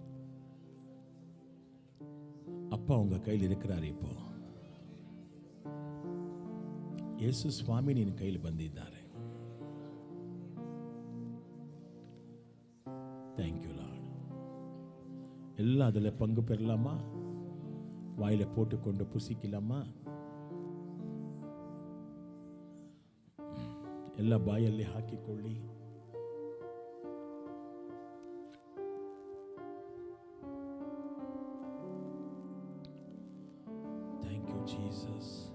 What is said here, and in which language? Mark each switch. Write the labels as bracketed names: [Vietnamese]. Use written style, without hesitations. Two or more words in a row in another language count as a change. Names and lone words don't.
[Tamil] அப்பா உங்க கையில் இருக்கிறார். [Kannada] இப்போ ಯೇಸು ಸ್ವಾಮಿ ನಿನ್ನ ಕೈಲಿ ಬಂದಿದ್ದಾರೆ. [English] thank you Lord. ಎಲ್ಲ ಅದರಲ್ಲಿ [Tamil] பங்கு பெறலாமா, வாயில போட்டுக்கொண்டு புசிக்கலாமா? [Kannada] ಎಲ್ಲ ಬಾಯಲ್ಲಿ ಹಾಕಿಕೊಳ್ಳಿ. [English] thank you Jesus.